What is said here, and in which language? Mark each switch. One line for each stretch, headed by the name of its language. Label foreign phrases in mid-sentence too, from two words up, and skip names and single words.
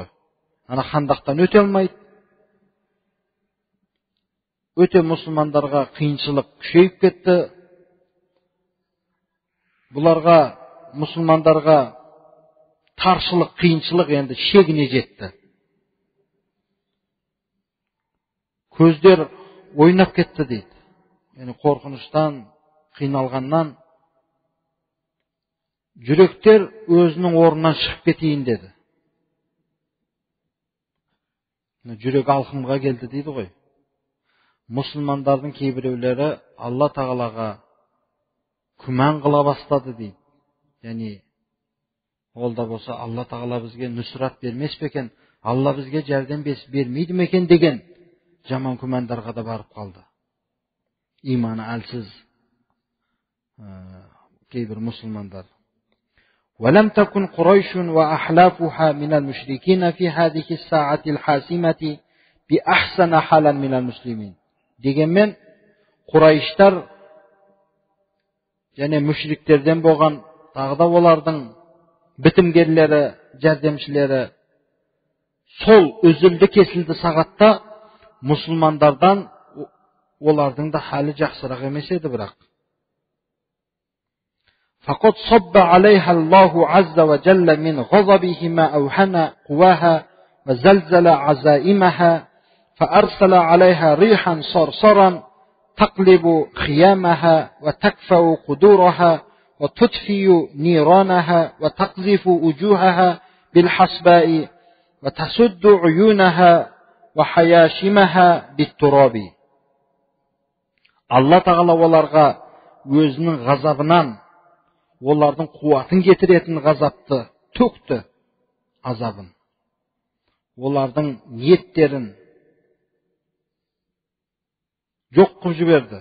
Kazakh: Ана хандақтан өте алмайды. Өте мұсылмандарға қиыншылық күшейіп кетті. Бұларға, мұсылмандарға таршылық, қиыншылық енді шегіне жетті. Көздер ойнап кетті дейді. Yani korkunuştan, қиналғаннан жүректер өзінің орнынан шығып кетейін деді. Жүрек алқымға келді дейді ғой. Мұсылмандардың кейбіреулері Алла Тағалаға күмән қыла бастады дейді. Yani ол да болса Алла Тағала бізге нүсрат бермес пе екен, Алла бізге жәрдем бермейді ме екен деген жаман күмәндарға да барып қалды. İmanı әлсіз кейбір мұсылмандар.
Arabic: وَلَمْ تَكُنْ قُرَيْشٌ وَأَحْلَافُهَا مِنَ الْمُشْرِكِينَ فِي هَذِهِ السَّاعَةِ الْحَاسِمَةِ بِأَحْسَنَ حَالًا مِنَ الْمُسْلِمِينَ.
Kazakh: Дегенмен Құрайштар және мүшриктерден болған тағы да олардың бітімгерлері, жәрдемшілері сол үзілді кесілді сағатта мұсылмандардан олардың да халі жақсырақ емес еді бірақ.
Arabic: فقد صب عليها الله عز وجل من غضبه ما أوهن قواها وزلزل عزائمها فأرسل عليها ريحا صرصرا تقلب خيامها وتكفأ قدورها وتطفئ نيرانها وتقذف وجوهها بالحصباء وتسد عيونها وحياشمها بالتراب.
Kazakh: Алла Тағала оларға өзінің ғазабынан, олардың қуатын кетіретін ғазапты төкті, азабын. Олардың ниеттерін жоқ қылып жіберді.